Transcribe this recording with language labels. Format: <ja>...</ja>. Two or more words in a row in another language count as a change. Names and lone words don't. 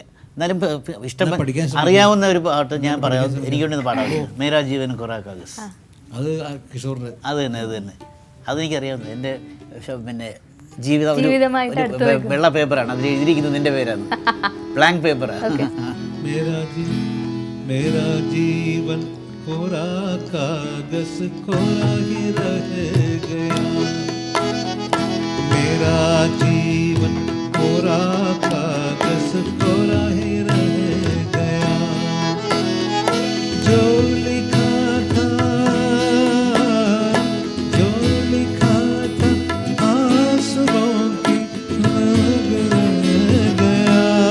<ml>എന്നാലും ഇഷ്ടം അറിയാവുന്ന ഒരു പാട്ട് ഞാൻ പറയാം, എനിക്കൊന്ന് പാടാം.</ml> <hi>मेरा जीवन कोरा कागज़,</hi> <ml>അത് കിഷോറിൻ്റെ. അത് തന്നെ അതെനിക്കറിയാവുന്നത്. എൻ്റെ പിന്നെ ജീവിതം വെള്ള പേപ്പറാണ്, അതിൽ എഴുതിയിരിക്കുന്നത് നിൻ്റെ പേരാണ്,</ml> <en>blank paperആണ്.</en> <hi>मेरा जीवन कोरा कागज कोरा ही रह गया, मेरा जीवन कोरा कागज कोरा ही रह गया, जो लिखा था आंसुओं की नग रह गया,</hi>